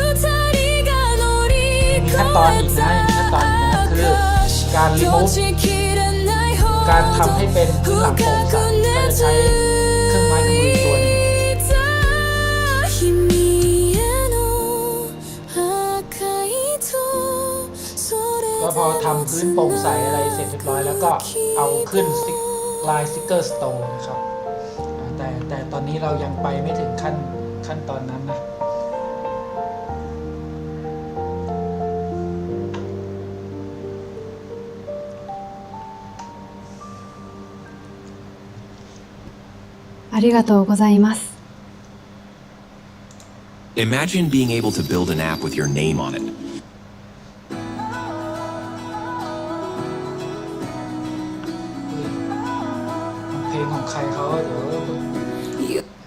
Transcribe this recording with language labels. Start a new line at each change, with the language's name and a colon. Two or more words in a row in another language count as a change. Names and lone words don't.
Thai: มีขั้นตอนอีกนะคือการรีมูฟการทำให้เป็นพื้นหลังโปร่งใสก็จะใช้เครื่องไม้เครื่องมือตัวนึงก็พอทำพื้นโปร่งใสอะไรเสร็จเรียบร้อยแล้วก็เอาขึ้นลายสติกเกอร์สโตนนะครับแต่ตอนนี้เรายังไปไม่ถึงขั้นตอนนั้นนะ
Japanese: ありがとうございます。
English: Imagine being able to build an app with your name on it.
Thai: เพลงของใครเขาเดี๋ยว